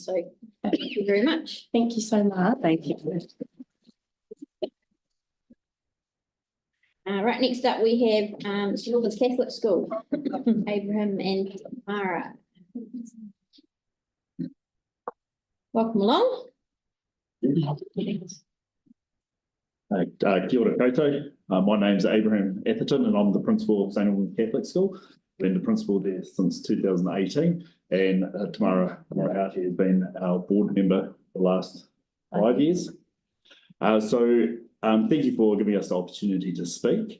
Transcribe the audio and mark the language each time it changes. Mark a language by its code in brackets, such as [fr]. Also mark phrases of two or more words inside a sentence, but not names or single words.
[en] So thank you very much. Thank you so much. Thank you. Right, next up we have St Albans Catholic School, Abraham and Mara. Welcome along. [mi] Kia ora koutou. [en] My name's Abraham Atherton and I'm the principal of St Albans Catholic School. Been the principal there since 2018, and Tamara Moriarty has been our board member for the last 5 years. Thank you for giving us the opportunity to speak.